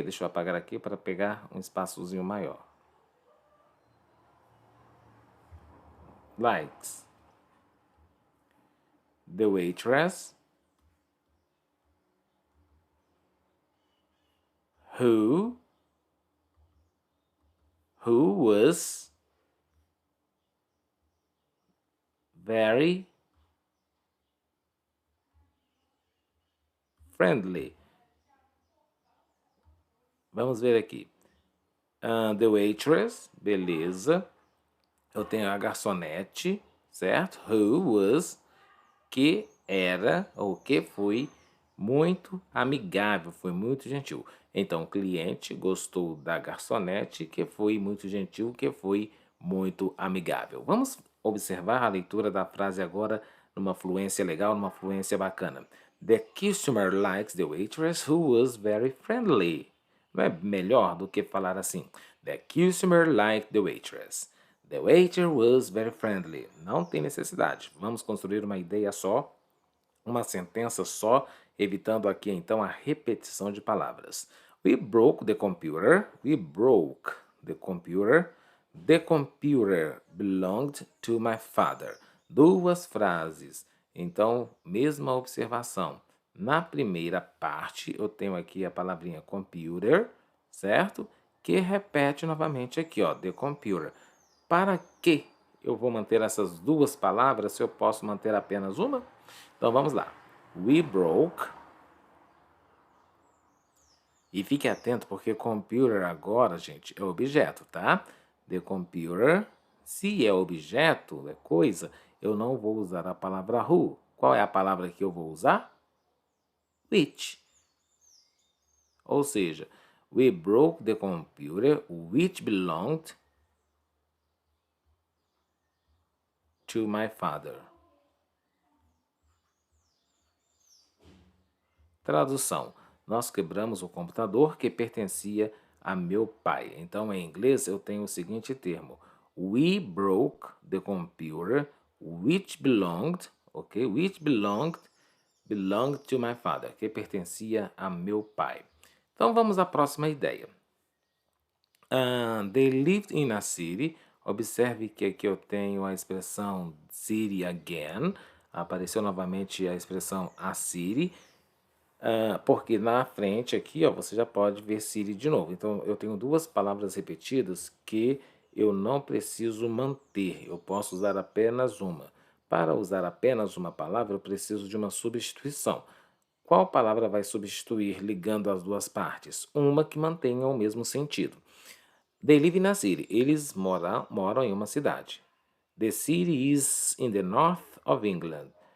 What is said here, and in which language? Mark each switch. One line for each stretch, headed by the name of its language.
Portuguese: Deixa eu apagar aqui para pegar um espaçozinho maior.
English: Likes the waitress who was very friendly.
Portuguese: Vamos ver aqui.
English: The waitress,
Portuguese: beleza. Eu tenho a garçonete, certo?
English: Who was,
Portuguese: que era ou que foi muito amigável, foi muito gentil. Então, o cliente gostou da garçonete, que foi muito gentil, que foi muito amigável. Vamos observar a leitura da frase agora numa fluência legal, numa fluência bacana.
English: The customer likes the waitress who was very friendly.
Portuguese: Não é melhor do que falar assim?
English: The customer liked the waitress. The waiter was very friendly.
Portuguese: Não tem necessidade. Vamos construir uma ideia só, uma sentença só, evitando aqui então a repetição de palavras.
English: We broke the computer. We broke the computer. The computer belonged to my father.
Portuguese: Duas frases. Então, mesma observação. Na primeira parte, eu tenho aqui a palavrinha computer, certo? Que repete novamente aqui, ó, the computer. Para que eu vou manter essas duas palavras se eu posso manter apenas uma? Então vamos lá.
English: We broke.
Portuguese: E fique atento porque computer agora, gente, é objeto, tá? The computer, se é objeto, é coisa, eu não vou usar a palavra who. Qual é a palavra que eu vou usar?
English: Which.
Portuguese: Ou seja,
English: we broke the computer which belonged to my father.
Portuguese: Tradução: nós quebramos o computador que pertencia a meu pai. Então, em inglês, eu tenho o seguinte termo:
English: we broke the computer which belonged,
Portuguese: ok?
English: Which belonged to my father,
Portuguese: que pertencia a meu pai. Então, vamos à próxima ideia.
English: They lived in a city.
Portuguese: Observe que aqui eu tenho a expressão city again. Apareceu novamente a expressão a city. Porque na frente aqui, ó, você já pode ver city de novo. Então, eu tenho duas palavras repetidas que eu não preciso manter. Eu posso usar apenas uma. Para usar apenas uma palavra, eu preciso de uma substituição. Qual palavra vai substituir ligando as duas partes? Uma que mantenha o mesmo sentido.
English: They live in a city.
Portuguese: Eles moram em uma cidade.
English: The city is in the north of England.